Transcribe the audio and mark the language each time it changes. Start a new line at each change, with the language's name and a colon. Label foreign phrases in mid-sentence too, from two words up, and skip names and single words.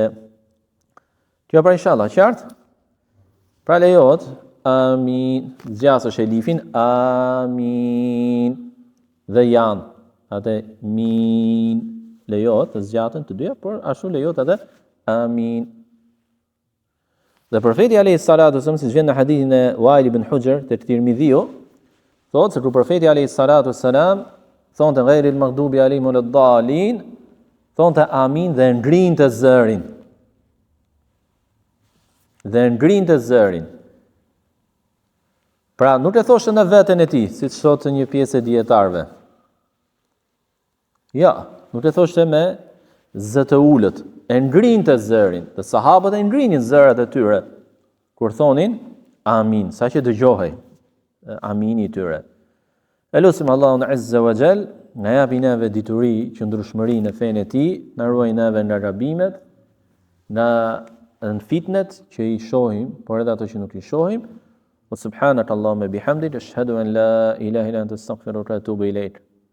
Albanian: Kjo pra inshallah qartë. Pra lejohet amin, zgjasësh elifin amin dhe janë atë min lejohet të zgjatën të dyja, por ashtu lejohet edhe amin. Dhe profeti
Arabic: عليه الصلاة والسلام,
Albanian: siç vjen në hadithin e Wail ibn Hujr te Tirmidhiu, thotë se kur profeti
Arabic: عليه الصلاة والسلام
Albanian: thonte
Arabic: غير المغضوب عليهم ولا الضالين,
Albanian: thonte amin dhe ngrinte zërin. Dhe ngrinte zërin. Pra nuk e thoshte në veten e tij, siç thotë një pjesë e dietarëve. Ja, nuk e thoshte me zë të ulët, e ngrinte zërin. Dhe sahabët e ngrinin zërat e tyre kur thonin amin, saqë dëgjohej amini i tyre. Elusim Allahun
Arabic: عز وجل,
Albanian: na japi neve dituri, qëndrueshmëri në fenë e tij, na ruaj neve nga gabimet, nga në fitnet që i shohim, por edhe ato që nuk i shohim.
Arabic: وسبحانك اللهم بحمدك أشهد أن لا إله إلا أنت أستغفرك وأتوب إليك.